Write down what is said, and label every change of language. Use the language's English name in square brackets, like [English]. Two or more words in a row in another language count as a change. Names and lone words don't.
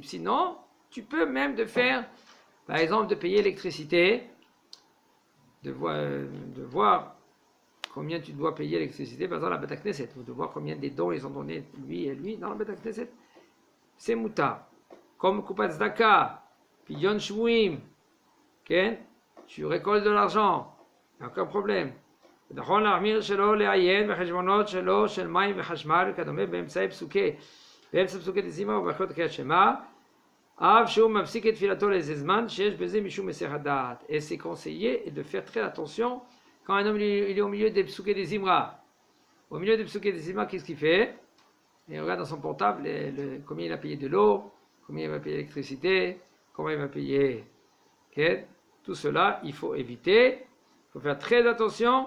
[French] Sinon, tu peux même de faire, par exemple, de payer l'électricité, de voir combien tu dois payer l'électricité, par exemple, la [Hebrew] בית כנסת, [French] ou de voir combien des dons ils ont donné lui et lui dans la [Hebrew] בית כנסת. [French] C'est mutar. Comme [Hebrew] קופת צדקה, פדיון שבויים, [French] tu récoltes de l'argent, il n'y a aucun problème. [Hebrew] נכון להחמיר שלא לעיין בחשבונות שלו של מים וחשמל וכדומה באמצע פסוקי דזמרה וברכות קריאת שמע, אף שהוא מפסיק את תפילתו לאיזה זמן שיש בזה משום היסח הדעת. [French] Et c'est conseillé de faire très attention quand un homme il est au milieu des psukei des zimra. Au milieu des psukei des zimra, qu'est-ce qu'il fait? Il regarde dans son portable combien il a payé de l'eau, combien il va payer l'électricité, combien il va payer. Tout cela, il faut éviter, il faut faire très attention.